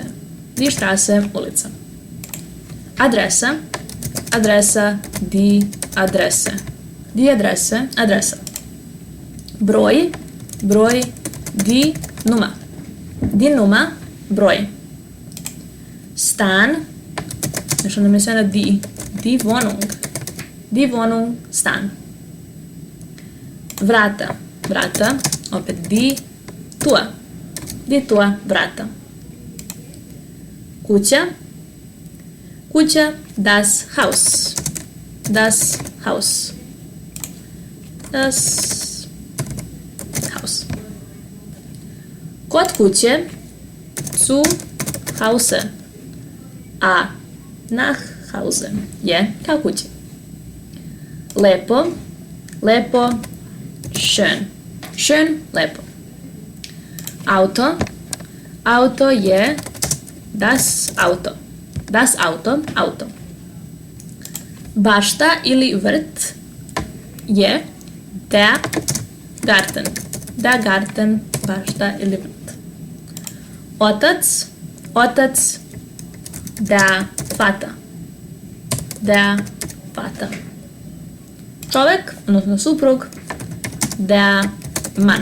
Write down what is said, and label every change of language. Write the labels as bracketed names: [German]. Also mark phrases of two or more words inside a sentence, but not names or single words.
[German] Die Straße, [Serbian] ulica. Adresa. Adresa, [German] die Adresse. Die Adresse, [Serbian] adresa. Broj. Broj, [German] die Nummer. Die Nummer, [Serbian] broj. Stan. Nešto nam je sve na die. [German] Die Wohnung. Die Wohnung, [Serbian] stan. Vrata. Vrata, opet [German] die Tür. Die Tür, [Serbian] vrata. Kuća. Kuća, [German] das Haus. Das Haus. Das Haus. [Serbian] Kod kuće, [German] zu Hause. [Serbian] A [German] nach Hause [Serbian] je ka kući. Lepo. Lepo, [German] schön. [Serbian] Schön, lepo. Auto. Auto je [German] das Auto. Das Auto, auto. [Serbian] Bašta ili vrt je [German] der Garten. Der Garten, [Serbian] bašta ili vrt. Otac. Otac, [German] der Vater. Der Vater. [Serbian] Čovjek, odnosno suprug, [German] der Mann.